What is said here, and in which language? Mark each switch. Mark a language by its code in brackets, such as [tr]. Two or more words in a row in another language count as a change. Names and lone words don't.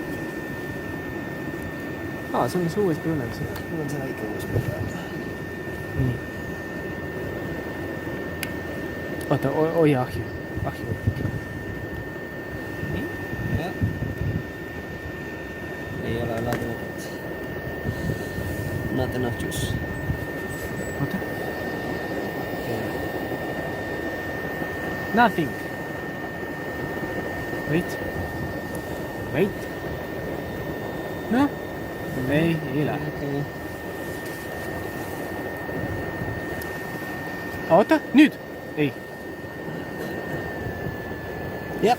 [et] See on see USB olemas. Mul on see väike USB peal. Nii. Oota, hoia ahju. Ahju. Nii. Jah. Ei ole laadinut. [en] Not enough juice. [et] Oota. Nothing. [en] Wait. [et] Noh, ei lähe. Oota, nüüd. ei. jah.